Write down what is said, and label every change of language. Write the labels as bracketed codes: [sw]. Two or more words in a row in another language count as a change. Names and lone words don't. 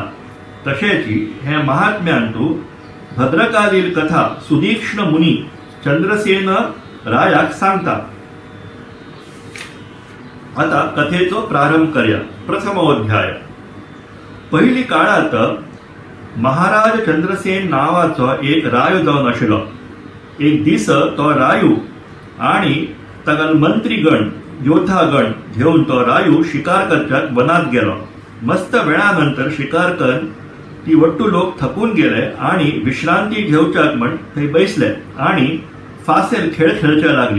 [kok] तशेची हे महात्म्यांतू भद्रकालील कथा सुदीक्ष्ण मुनी चंद्रसेन रायाक सांगता. आता कथेचो प्रारंभ करूया. प्रथमोध्याय. पहिली काळात महाराज चंद्रसेन नावाचो एक रायो जावन आशिल्लो. एक दीस तो रायू आणि तागल मंत्रीगण योद्धागण घेऊन तो रायू शिकार करच्याक वनात गेलो. मस्त वेळानंतर शिकार करून ती वट्टू लोक थकून गेले आणि विश्रांती घेवच्याक म्हण थंय बैसले आणि फासेल खेळ खेळच्या लागली.